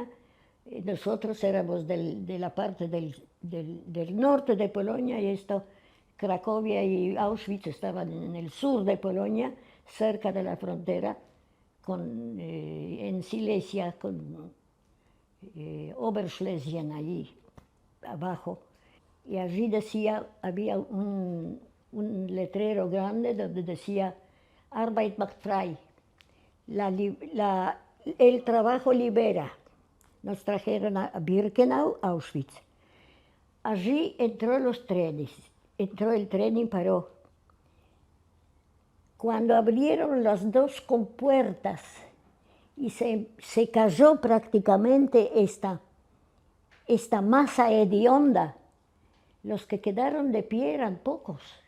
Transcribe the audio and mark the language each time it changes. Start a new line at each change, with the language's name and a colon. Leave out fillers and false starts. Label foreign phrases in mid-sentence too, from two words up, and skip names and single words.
Spanish: Nosotros éramos de la parte del del norte de Polonia, y esto, Cracovia y Auschwitz estaban en el sur de Polonia, cerca de la frontera, en Silesia, con Oberschlesien allí abajo. Y allí decía, había un letrero grande donde decía
German: Arbeit macht frei,
Spanish: el trabajo libera. Nos trajeron a Birkenau, Auschwitz. Allí entró el tren y paró. Cuando abrieron las dos compuertas y se cayó prácticamente esta masa hedionda, los que quedaron de pie eran pocos.